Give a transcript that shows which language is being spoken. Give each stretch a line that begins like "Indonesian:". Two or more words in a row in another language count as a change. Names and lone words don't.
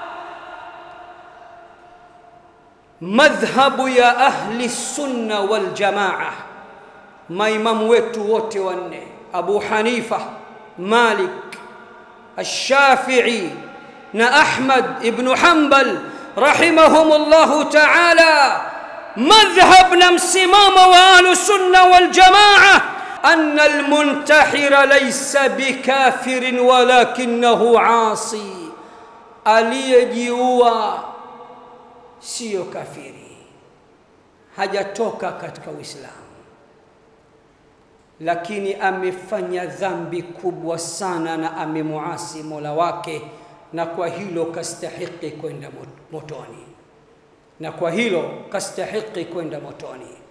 Swahili: Madhhabu ya
Arabic: أهل السنة والجماعة,
Swahili: maimamu wetu wote wanne, Abu Hanifa, Malik, Ash-Shafi'i na Ahmad ibn Hanbal
Arabic: رحمهم الله تعالى,
Swahili: madhhab na msimamo wa
Arabic: أهل السنة والجماعة أن المنتحر ليس بكافر ولكنه عاصي.
Swahili: aliyejiua sio kafiri, hajatoka katika Uislamu, lakini amefanya dhambi kubwa sana na amemuasi Mola wake, na kwa hilo kastahiki kwenda motoni, na kwa hilo kastahiki kwenda motoni.